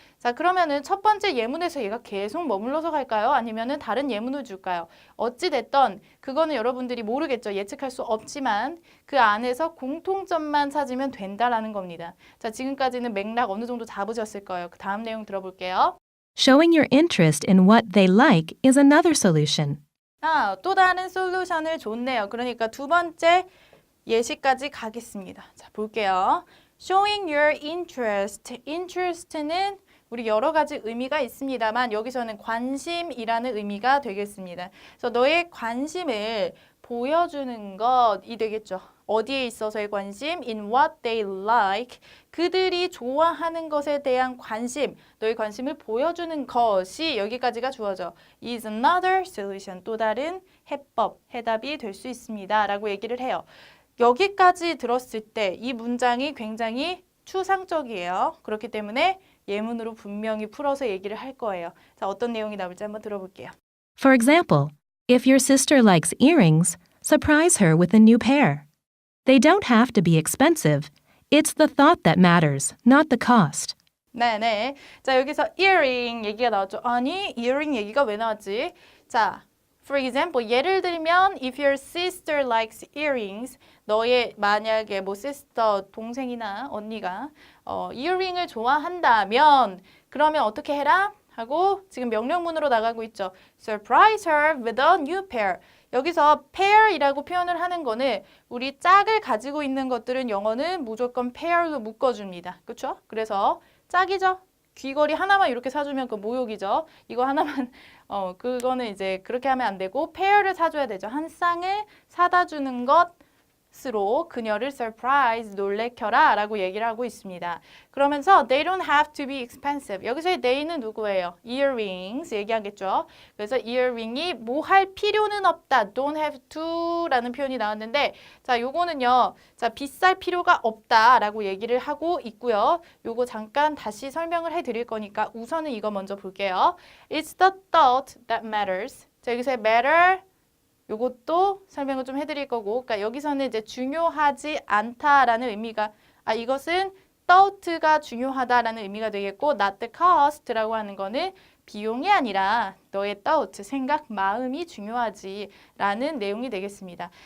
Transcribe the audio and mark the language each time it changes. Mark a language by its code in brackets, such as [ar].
[ko] 자, 그러면은 첫 번째 예문에서 얘가 계속 머물러서 갈까요? 아니면은 다른 예문을 줄까요? 어찌 됐던 그거는 여러분들이 모르겠죠. 예측할 수 없지만 그 안에서 공통점만 찾으면 된다라는 겁니다. 자, 지금까지는 맥락 어느 정도 잡으셨을 거예요. 그 다음 내용 들어볼게요. [en] Showing your interest in what they like is another solution. [ko] 또 다른 솔루션을 줬네요. 그러니까 두 번째 예시까지 가겠습니다. 자, 볼게요. [en] Showing your interest. [ko] interest는 우리 여러 가지 의미가 있습니다만 여기서는 관심이라는 의미가 되겠습니다. 그래서 너의 관심을 보여주는 것이 되겠죠. 어디에 있어서의 관심? [en] In what they like. [ko] 그들이 좋아하는 것에 대한 관심, 너의 관심을 보여주는 것이 여기까지가 주어져. [en] is another solution. [ko] 또 다른 해법, 해답이 될 수 있습니다. 라고 얘기를 해요. 여기까지 들었을 때 이 문장이 굉장히 추상적이에요. 그렇기 때문에 예문으로 분명히 풀어서 얘기를 할 거예요. 자, 어떤 내용이 나올지 한번 들어볼게요. [en] For example, if your sister likes earrings, surprise her with a new pair. They don't have to be expensive. It's the thought that matters, not the cost. [ko] 네네. 자, 여기서 earring 얘기가 나왔죠. 아니, earring 얘기가 왜 나왔지? 자, for example, 예를 들면 [en] if your sister likes earrings, [ko] 너의 만약에 뭐 sister, 동생이나 언니가 earring을 좋아한다면 그러면 어떻게 해라? 하고 지금 명령문으로 나가고 있죠. [en] Surprise her with a new pair. [ko] 여기서 pair이라고 표현을 하는 거는 우리 짝을 가지고 있는 것들은 영어는 무조건 pair로 묶어줍니다. 그렇죠? 그래서 짝이죠. 귀걸이 하나만 이렇게 사주면 그 모욕이죠. 이거 하나만 그거는 이제 그렇게 하면 안 되고 페어를 사줘야 되죠. 한 쌍을 사다 주는 것으로 그녀를 surprise, 놀래켜라 라고 얘기를 하고 있습니다. 그러면서 [en] they don't have to be expensive. [ko] 여기서의 they는 누구예요? earrings 얘기하겠죠. 그래서 earring이 뭐 할 필요는 없다. don't have to 라는 표현이 나왔는데 자, 요거는요. 자, 비쌀 필요가 없다 라고 얘기를 하고 있고요. 요거 잠깐 다시 설명을 해 드릴 거니까 우선은 이거 먼저 볼게요. [en] It's the thought that matters. [ko] 자, 여기서의 matter 요것도 설명을 좀 해드릴 거고, 그러니까 여기서는 이제 중요하지 않다라는 의미가, 이것은 thought가 중요하다라는 의미가 되겠고, [en] not the cost [ko] 라고 하는 거는 비용이 아니라 너의 thought, 생각, 마음이 중요하지 라는 내용이 되겠습니다.